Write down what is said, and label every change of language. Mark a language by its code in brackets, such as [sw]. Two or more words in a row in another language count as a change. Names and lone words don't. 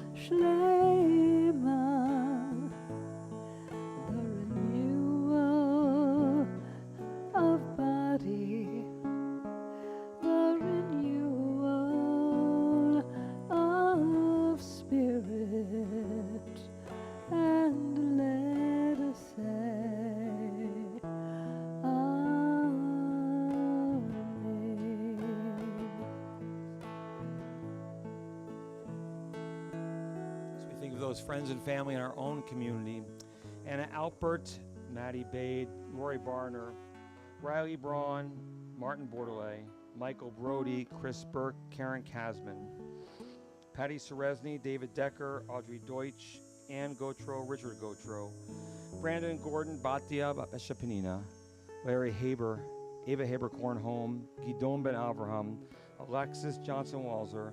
[en] Shlema, the renewal of body, the renewal of spirit, and let us say, those friends and family in our own community. Anna Alpert, Maddie Bade, Rory Barner, Riley Braun, Martin Bordelais, Michael Brody, Chris Burke, Karen Kasman, Patty Seresny, David Decker, Audrey Deutsch, Ann Gotro, Richard Gotro, Brandon Gordon, Batia Shapanina, Larry Haber, Ava Haber-Kornholm, Gidon Ben Avraham, Alexis Johnson-Walzer,